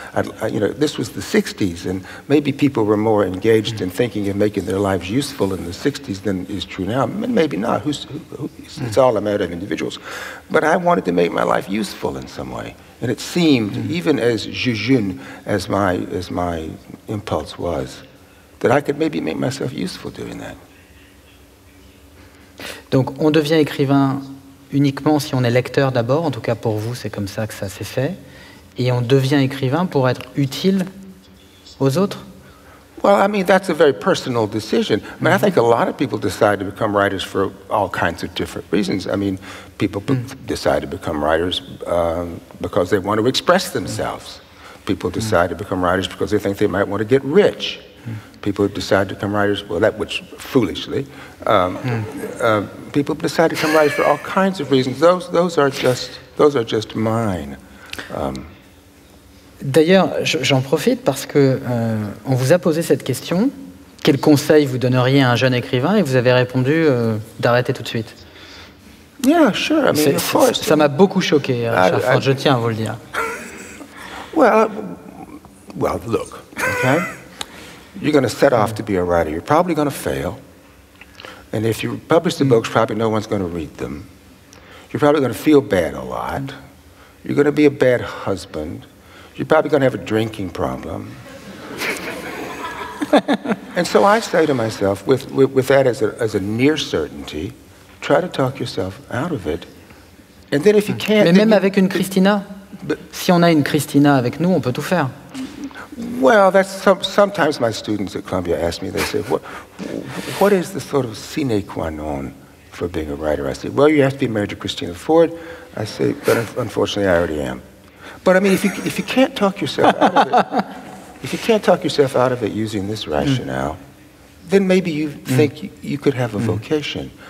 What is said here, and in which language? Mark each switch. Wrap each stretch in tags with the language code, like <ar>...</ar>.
<en>This was the 60s, and maybe people were more engaged in thinking of making their lives useful in the 60s than is true now. Maybe not. It's all a matter of individuals. But I wanted to make my life useful in some way. And it seemed, even as jejune as my impulse was, that I could maybe make myself useful doing that.</en> <fr>Donc on devient écrivain uniquement si on est lecteur d'abord, en tout cas pour vous c'est comme ça que ça s'est fait, et on devient écrivain pour être utile aux autres?</fr> <en>Well, I mean, that's a very personal decision. I mean, I think a lot of people decide to become writers for all kinds of different reasons. I mean, people decide to become writers because they want to express themselves. People decide to become writers because they think they might want to get rich. People decide to become writers, well, which foolishly. People decide to become writers for all kinds of reasons. Those are just those are just mine.</en> <fr>D'ailleurs, j'en profite parce que on vous a posé cette question. Quel conseil vous donneriez à un jeune écrivain? Et vous avez répondu d'arrêter tout de suite.</fr> <en>Yeah, sure. I mean, of course.</en> <fr>Ça m'a beaucoup choqué, Richard. Je tiens à vous le dire.</fr> <en>Well, look, okay? You're going to set off to be a writer. You're probably going to fail. And if you publish the books, probably no one's going to read them. You're probably going to feel bad a lot. You're going to be a bad husband. You're probably going to have a drinking problem. And so I say to myself, with that as a near certainty, try to talk yourself out of it. And then if you can't...</en> <fr>Mais même avec une Christina, si on a une Christina avec nous, on peut tout faire.</fr> <en>Well, sometimes my students at Columbia ask me, they say, what is the sort of sine qua non for being a writer? I say, well, you have to be married to Christina Ford. I say, but unfortunately, I already am. But I mean, if you can't talk yourself out of it, if you can't talk yourself out of it using this rationale, then maybe you think you could have a vocation.</en>